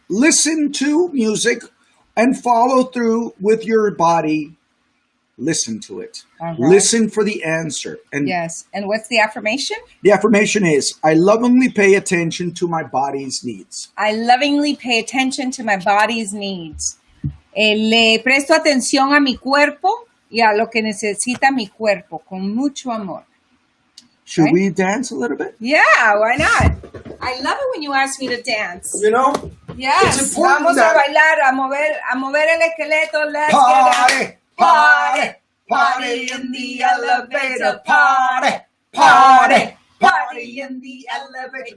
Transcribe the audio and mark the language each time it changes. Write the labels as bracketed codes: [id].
[en] Listen to music and follow through with your body. Listen to it. All right. Listen for the answer. And Yes. And what's the affirmation? the affirmation is, I lovingly pay attention to my body's needs. I lovingly pay attention to my body's needs. [es] Le presto atención a mi cuerpo y a lo que necesita mi cuerpo con mucho amor. [en] Should Right. we dance a little bit? Yeah, why not? I love it when you ask me to dance. You know, Yes, it's important [es] vamos [en] that- [es] a bailar, a mover el esqueleto. [en] Let's party, get up. party, party in the elevator, party in the elevator.